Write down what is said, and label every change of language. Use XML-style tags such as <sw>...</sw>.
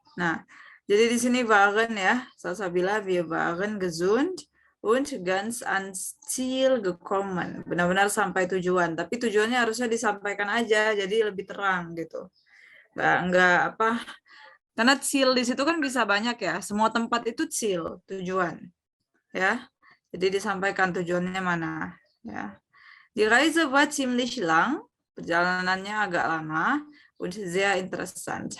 <id>Nah, jadi di sini</id> <de>waren ya, Salsabila, wir waren gesund und ganz ans Ziel gekommen.</de> <id>Benar-benar sampai tujuan, tapi tujuannya harusnya disampaikan aja, jadi lebih terang gitu. Nggak apa, karena Ziel di situ kan bisa banyak ya, semua tempat itu Ziel, tujuan. Ya, jadi disampaikan tujuannya mana. Ya.</id> <de>Die Reise war ziemlich lang,</de> <id>perjalanannya agak lama,</id> <de>und sehr interessant.</de>